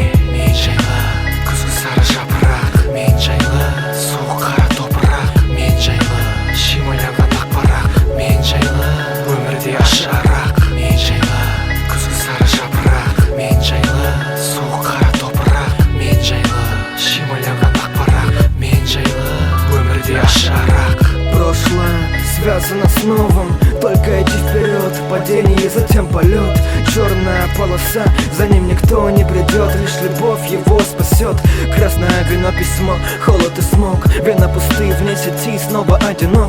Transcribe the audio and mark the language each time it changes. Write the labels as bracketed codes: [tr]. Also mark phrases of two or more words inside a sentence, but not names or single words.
[kk] Мен жайлы күзгі сары жапырақ, мен жайлы суық қара топырақ, мен жайлы шимайланған ақ парақ, мен жайлы өмірде ащы арақ, мен жайлы күзгі сары жапырақ, мен жайлы суық қара топырақ, мен жайлы шимайланған ақ парақ, мен жайлы өмірде ащы арақ. [ru] Прошлое связано с новым, только иди вперед, падение, затем полет. Черная полоса, за ним никто не придет, лишь любовь его спасет. Красное вино, письмо, холод и смог, вена пусты, вне сети, снова одинок.